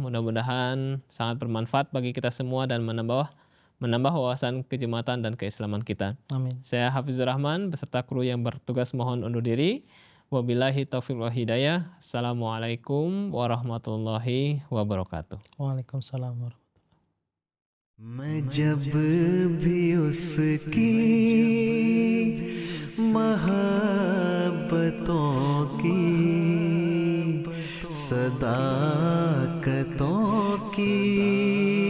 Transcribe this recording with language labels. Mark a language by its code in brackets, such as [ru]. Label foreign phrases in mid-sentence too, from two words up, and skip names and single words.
[id] Mudah-mudahan sangat bermanfaat bagi kita semua dan menambah wawasan kejemaatan dan keislaman kita. Amin. Saya Hafizur Rahman beserta kru yang bertugas mohon undur diri. [ar] وبالله التوفيق والهداية. السلام عليكم ورحمة الله وبركاته. وعليكم السلام ورحمة الله. [hi] मैं जब भी उसकी मोहब्बतों की सदाकतों की